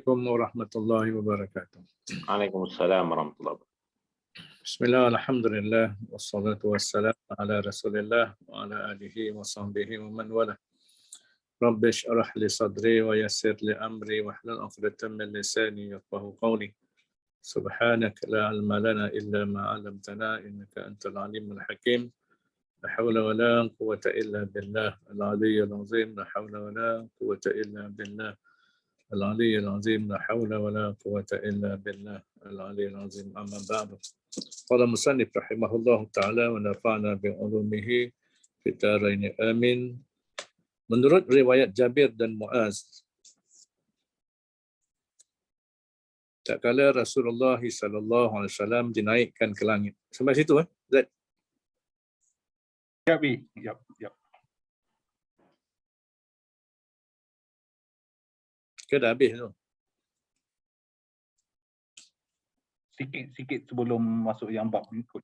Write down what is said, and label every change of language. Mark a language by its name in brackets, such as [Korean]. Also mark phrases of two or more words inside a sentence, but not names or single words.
[Arabic] السلام عليكم ورحمة الله وبركاته. وعليكم السلام ورحمة الله وبركاته. بسم الله، الحمد لله، والصلاة والسلام على رسول الله وعلى آله وصحبه ومن والاه. رب اشرح لي صدري ويسر لي أمري واحلل عقدة من لساني يفقهوا قولي. سبحانك لا علم لنا إلا ما علمتنا إنك أنت العليم الحكيم. لا حول ولا قوة إلا بالله العلي العظيم. لا حول ولا قوة إلا بالله العلي العظيم. لا حول ولا قوة إلا بالله العلي العظيم. أما بعد. قال المصنف رحمه الله تعالى ونفعنا بعلومه في الدارين آمين. [Malay] Menurut riwayat Jabir dan Muaz, tak kala Rasulullah [Arabic] صلى الله عليه وسلم [Malay] dinaikkan ke langit. Sampai situ Zat. Yap. Ke dah habis tu? Sikit sebelum masuk yang bab berikutnya.